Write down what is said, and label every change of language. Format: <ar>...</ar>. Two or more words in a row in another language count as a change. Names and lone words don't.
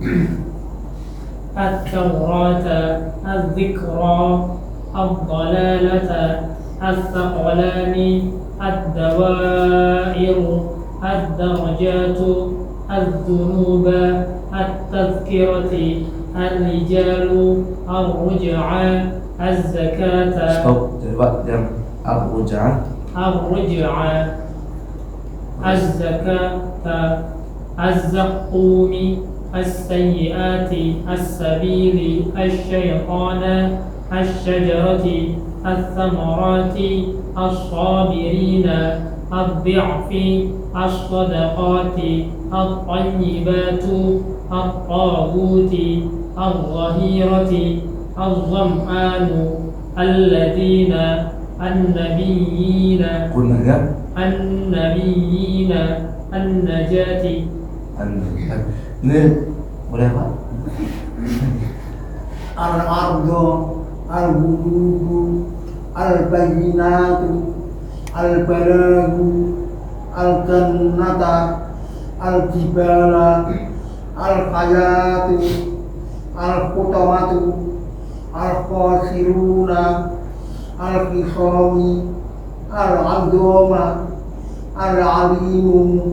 <ar>التوراة الذكرى الدلالة الثقلان الدوائر الدرجة الذنوب التذكرة الرجال الرجع الزكاة.</ar> <id>Stop, coba yang ar-ruj'a</id> <ar>الزكاة الزقوم السيئة السبيل الشيطان الشجرة الثمرة الصابرين الضعف الصدقة الطيبة الطاغوت الظاهرة الظمآن الذين النبيين</ar> <id>kunanya</id> <ar>النبيين النجاة.</ar> <id>Ini boleh apa?</id> <ar>الأرض الغيوب البينة البلاغ الجنة الجبال الحياة الحطمة الخاسرون الخصام العظام العليم</ar>